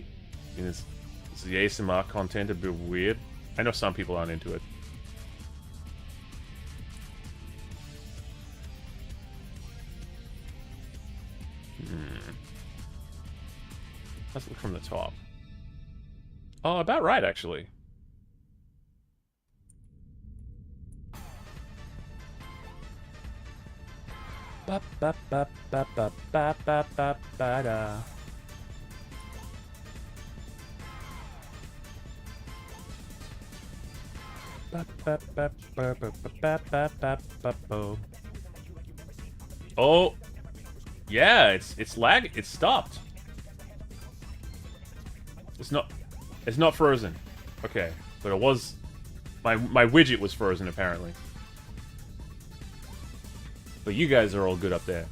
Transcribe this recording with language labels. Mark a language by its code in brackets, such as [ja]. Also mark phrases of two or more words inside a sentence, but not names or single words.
[en] I mean, is the ASMR content a bit weird? I know some people aren't into it. Let's look from the top. Oh, about right, actually. Ba ba ba ba ba ba ba ba ba da. Ba ba ba ba ba ba ba ba ba ba. Oh, yeah, it's lag. It's stopped. It's not frozen. Okay, but it was. My widget was frozen apparently. But you guys are all good up there.